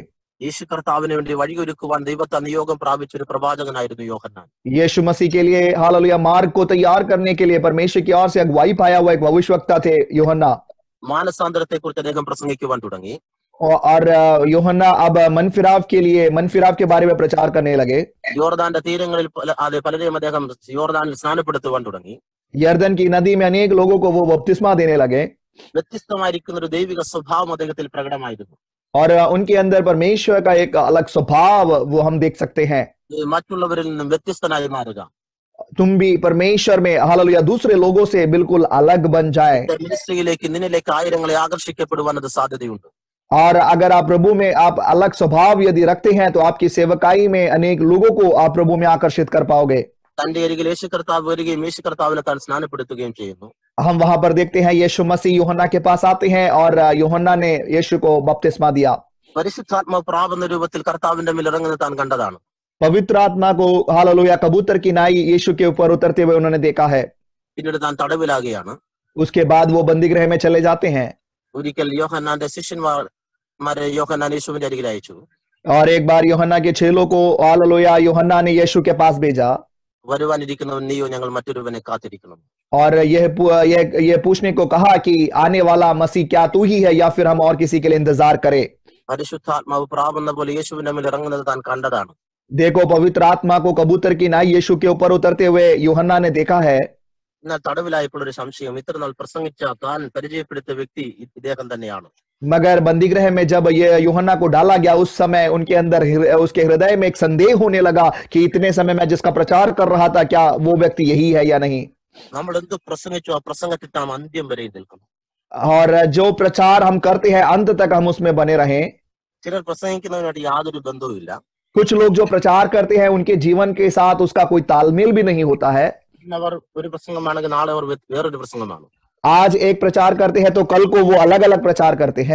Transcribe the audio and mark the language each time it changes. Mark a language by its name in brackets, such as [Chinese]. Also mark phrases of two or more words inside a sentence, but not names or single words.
[Malayalam] യേശു കർത്താവിന് വേണ്ടി വഴിയൊരുക്കുവാൻ ദൈവത്തെ നിയോഗം പ്രാപിച്ച ഒരു പ്രവാചകനായിരുന്നു യോഹന്നാൻ. [Hindi] यीशु मसीह के लिए हालेलुया मार्ग को तैयार करने के लिए परमेश्वर की ओर से अगुवाई पाया हुआ एक भविष्यवक्ता थे यूहन्ना. [Malayalam] മാനസാന്തരത്തെ കുറിച്ച് അദ്ദേഹം പ്രസംഗിക്കുവാൻ തുടങ്ങി. [Hindi] और यूहन्ना अब मनफिराव के बारे में प्रचार करने लगे. [Malayalam] യോർദാന്റെ തീരങ്ങളിൽ പലരെയും അദ്ദേഹം യോർദാനിൽ സ്നാനപ്പെടുത്തുവാൻ തുടങ്ങി. [Hindi] यर्दन की नदी में अनेक लोगों को वो बपतिस्मा देने लगे. [Malayalam] വ്യത്യസ്തമായിരിക്കുന്ന ഒരു ദൈവിക സ്വഭാവം അദ്ദേഹത്തിൽ പ്രകടമായിരുന്നു. [Hindi] और उनके अंदर परमेश्वर का एक अलग स्वभाव वो हम देख सकते हैं। [Malayalam] ഈ മറ്റുള്ളവരിൽ നിന്നും വ്യത്യസ്തനായി മാറുക. [Hindi] तुम भी परमेश्वर में हालेलुया दूसरे लोगों से बिल्कुल अलग बन जाए। [Malayalam] നിന്റെ മിനിസ്ട്രിയിലേക്ക് നിന്നിലേക്ക് ആയിരങ്ങളെ ആകർഷിക്കപ്പെടുവാൻ അത് സാധ്യതയുണ്ട്. [Hindi] और अगर आप प्रभु में आप अलग स्वभाव यदि रखते हैं तो आपकी सेवकाई में अनेक लोगों को आप प्रभु में आकर्षित कर पाओगे। [Malayalam] തന്റെ അരികിൽ യേശു കർത്താവ് വരികയും യേശു കർത്താവിനെ താൻ സ്നാനപ്പെടുത്തുകയും ചെയ്യുന്നു. [Hindi] हम वहां पर देखते हैं यीशु मसीह यूहन्ना के पास आते हैं और यूहन्ना ने यीशु को बपतिस्मा दिया। [Malayalam] പരിശുദ്ധാത്മാവ് പ്രാപന്ന രൂപത്തിൽ കർത്താവിന്റെ മേൽ ഇറങ്ങുന്നത് താൻ കണ്ടതാണ്. [Hindi] पवित्र आत्मा को हालेलुया कबूतर की नाई यीशु के ऊपर उतरते हुए उन्होंने देखा है। [Malayalam] പിന്നീട് താൻ തടവിലാകുകയാണ്. [Hindi] उसके बाद वो बंदीगृह में चले जाते हैं। [Malayalam] ഒരിക്കൽ യോഹന്നാന്റെ ശിഷ്യന്മാരെ യോഹന്നാൻ യേശുവിന്റെ അരികിൽ അയച്ചു. [Hindi] और एक बार यूहन्ना के चेलों को हालेलुया यूहन्ना ने यीशु के पास भेजा [Malayalam] വരുവാനിരിക്കുന്നവൻ നീയോ ഞങ്ങൾ മറ്റൊരുവനെ കാത്തിരിക്കണം. [Hindi] और यह पूछने को कहा कि आने वाला मसीह क्या तू ही है या फिर हम और किसी के लिए इंतजार करें। [Malayalam] പരിശുദ്ധാത്മാവ് പ്രാപന്ന പോലെ യേശുവിന്റെ മേൽ ഇറങ്ങുന്നത് താൻ കണ്ടതാണ്. [Hindi] देखो पवित्र आत्मा को कबूतर की नाई यीशु के ऊपर उतरते हुए यूहन्ना ने देखा है। [Malayalam] എന്നാൽ തടവിലായപ്പോൾ ഒരു സംശയം, ഇത്ര നാൾ പ്രസംഗിച്ച താൻ പരിചയപ്പെടുത്തിയ വ്യക്തി ഇദ്ദേഹം തന്നെയാണ്. [Hindi] मगर बंदीगृह में जब ये यूहन्ना को डाला गया उस समय उनके अंदर उसके हृदय में एक संदेह होने लगा कि इतने समय मैं जिसका प्रचार कर रहा था क्या वो व्यक्ति यही है या नहीं। [Malayalam] നമ്മൾ എന്ത് പ്രസംഗിച്ചോ ആ പ്രസംഗത്തിൽ നാം അന്ത്യം വരെ നിൽക്കണം. [Hindi] और जो प्रचार हम करते हैं अंत तक हम उसमें बने रहें। [Malayalam] ചിലർ പ്രസംഗിക്കുന്നതിനായിട്ട് യാതൊരു ബന്ധവുമില്ല. [Hindi] कुछ लोग जो प्रचार करते हैं उनके जीवन के साथ उसका कोई तालमेल भी नहीं होता है। [Malayalam] അവർ ഒരു പ്രസംഗമാണെങ്കിൽ നാളെ അവർ വേറൊരു പ്രസംഗമാണ്. [Hindi] आज एक प्रचार करते हैं तो कल को वो अलग अलग प्रचार करते हैं।